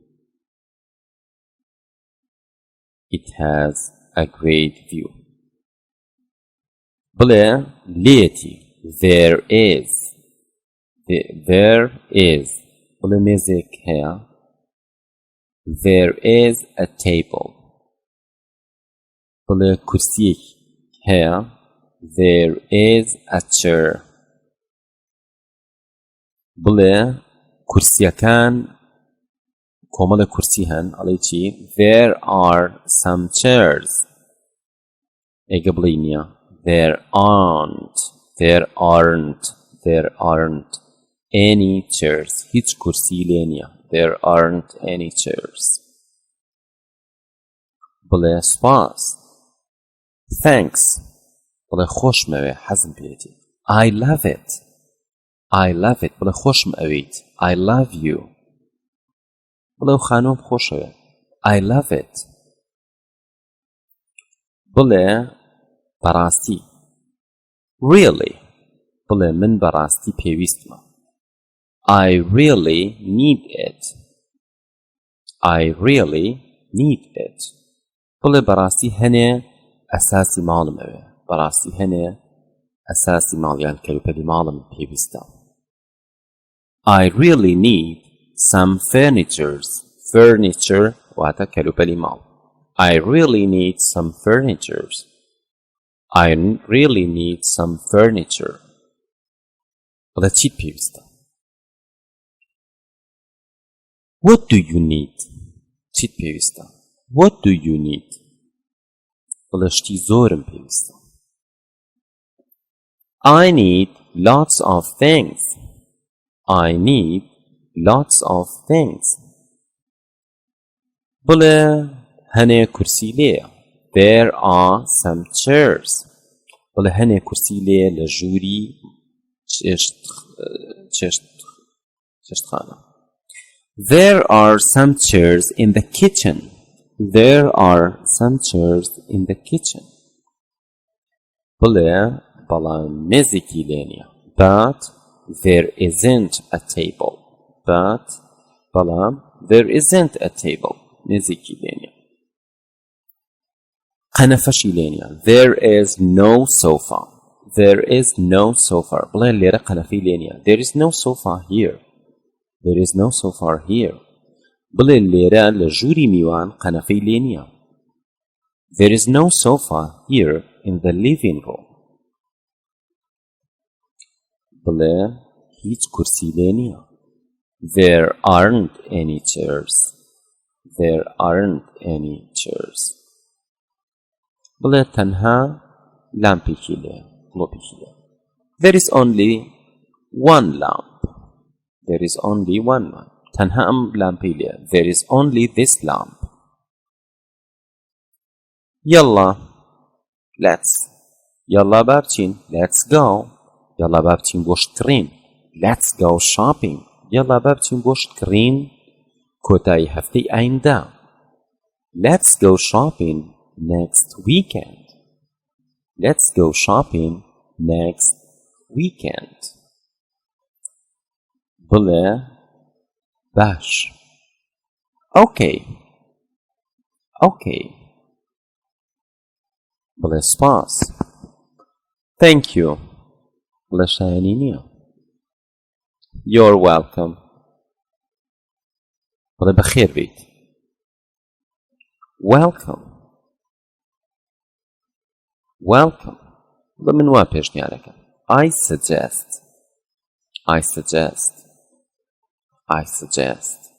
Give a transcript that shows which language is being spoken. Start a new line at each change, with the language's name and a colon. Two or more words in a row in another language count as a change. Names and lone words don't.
English: It has a great view.
Central Kurdish: بڵێ لێتی.
English: There is. There is.
Central Kurdish: بڵێ مێزێک هەیە.
English: There is a table.
Central Kurdish: بڵێ کورسیەک هەیە.
English: There is a chair.
Central Kurdish: بڵێ کورسیەکان کۆمەڵە کورسی هەن. ئەڵێ چی؟
English: There are some chairs.
Central Kurdish: ئێگە بڵێ نییە.
English: There aren't. There aren't. There aren't any chairs.
Central Kurdish: هیچ کورسی لێ نییە.
English: There aren't any chairs.
Central Kurdish: بڵێ سپاس. Thanks. بڵێ خۆشمەوێ حەزم پێێتی.
English: I love it. I love it.
Central Kurdish: بڵێ خۆشم ئەویت.
English: I love you.
Central Kurdish: بڵێ خانۆم خۆشەوێ.
English: I love it.
Central Kurdish: بڵێ بەڕاستی.
English: Really.
Central Kurdish: بڵێ من بەڕاستی پێویستمە.
English: I really need it. I really need it.
Central Kurdish: بڵێ بەڕاستی هەنێ ئەساسی ماڵم ئەوێ. بەڕاستی هەنێ ئەساسی ماڵیان کەلوپەلی ماڵم پێویستە.
English: I really need some furnitures.
Central Kurdish: Furniture واتە کەلوپەلی ماڵ.
English: I really need some furnitures. I really need some furniture.
Central Kurdish: بڵێ چیت پێویستە؟
English: What do you need?
Central Kurdish: چیت پێویستە؟
English: What do you need?
Central Kurdish: بڵێ شتی زۆرم پێویستە.
English: I need lots of things. I need lots of things.
Central Kurdish: بڵێ هەنێ کورسی لێیە.
English: There are some chairs.
Central Kurdish: بڵێ هەنێ کورسی لێیە لە ژووری چێشتخانە.
English: There are some chairs in the kitchen. There are some chairs in the kitchen.
Central Kurdish: بڵێ بەڵام مێزێکی لێ نییە.
English: But there isn't a table. But بەڵام there isn't a table.
Central Kurdish: مێزێکی لێ نییە. قەنەفەشی لێ نییە.
English: There is no sofa. There is no sofa.
Central Kurdish: بڵێ لێرە قەنەفەی لێ نییە.
English: There is no sofa here. There is no sofa here.
Central Kurdish: بڵێ لێرە لە ژووری میوان قەنەفەی لێ نییە.
English: There is no sofa here in the living room.
Central Kurdish: بڵێ هیچ کورسی لێ نییە.
English: There aren't any chairs. There aren't any chairs.
Central Kurdish: بڵێ تەنها لامپێکی لێیە. گڵۆپێکی لێیە.
English: There is only one lamp. There is only one lamp.
Central Kurdish: تەنها ئەم لامپەی لێیە.
English: There is only this lamp. يلا let's.
Central Kurdish: يلا با بچین.
English: Let's go.
Central Kurdish: يلا با بچین بۆ شتکڕین.
English: Let's go shopping.
Central Kurdish: يلا با بچین بۆ شتکڕین کۆتایی هەفتەی ئایندا.
English: Let's go shopping next weekend. Let's go shopping next weekend.
Central Kurdish: بڵێ باش
English: okay okay
Central Kurdish: بڵێ سپاس
English: thank you
Central Kurdish: بڵێ شایەنی نییە
English: you're welcome
Central Kurdish: بڵێ بەخێر بیت
English: welcome welcome
Central Kurdish: بڵێ من وا پێشنیارەکەم
English: I suggest I suggest I suggest